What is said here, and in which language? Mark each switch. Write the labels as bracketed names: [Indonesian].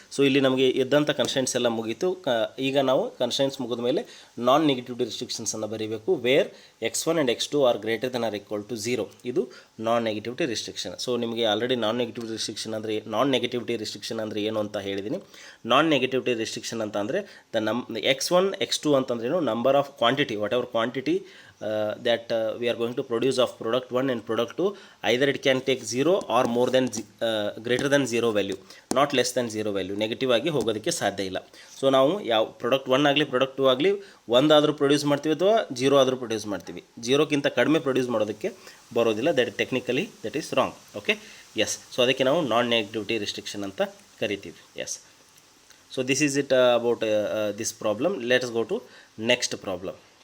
[Kannada] So ಇಲ್ಲಿ ನಮಗೆ ಇದ್ದಂಥ ಕನ್ಸ್ಟೆಂಟ್ಸ್ ಎಲ್ಲ ಮುಗೀತು. ಈಗ ನಾವು ಕನ್ಸ್ಟೆಂಟ್ಸ್ ಮುಗಿದ ಮೇಲೆ ನಾನ್ ನೆಗೆಟಿವಿಟಿ ರಿಸ್ಟ್ರಿಕ್ಷನ್ಸನ್ನು ಬರೀಬೇಕು. [English] Where x1 and x2 are > 0. [Kannada] ಇದು ನಾನ್ ನೆಗೆಟಿವಿಟಿ ರಿಸ್ಟ್ರಿಕ್ಷನ್. ಸೊ ನಿಮಗೆ ಆಲ್ರೆಡಿ ನಾನ್ ನೆಗೆಟಿವಿಟಿ ರಿಸ್ಟ್ರಿಕ್ಷನ್ ಅಂದರೆ ಏನು ಅಂತ ಹೇಳಿದ್ದೀನಿ. ನಾನ್ ನೆಗೆಟಿವಿಟಿ ರಿಸ್ಟ್ರಿಕ್ಷನ್ ಅಂತ ಅಂದರೆ x1 x2 ಅಂತಂದ್ರೇನು, [English] Number of quantity, whatever quantity that we are going to produce of product 1 and product 2, either it can take 0 or more than greater than 0 value, not less than 0 value. [Kannada] Negative ಆಗಿ ಹೋಗೋದಕ್ಕೆ ಸಾಧ್ಯ ಇಲ್ಲ. So ನಾವು ಯಾವ product 1 ಆಗಲಿ product 2 ಆಗಲಿ 1 ಆದರೂ produce ಮಾಡ್ತೀವಿ ಅಥವಾ 0 ಆದರೂ ಪ್ರೊಡ್ಯೂಸ್ ಮಾಡ್ತೀವಿ. 0ಕ್ಕಿಂತ ಕಡಿಮೆ ಪ್ರೊಡ್ಯೂಸ್ ಮಾಡೋದಕ್ಕೆ ಬರೋದಿಲ್ಲ. [English] That is wrong. Okay, yes. [Kannada] So ಅದಕ್ಕೆ ನಾವು ನಾನ್ ನೆಗೆಟಿವಿಟಿ ರಿಸ್ಟ್ರಿಕ್ಷನ್ ಅಂತ ಕರಿತೀವಿ. S. [English] So this is it about this problem. Let's go to next problem.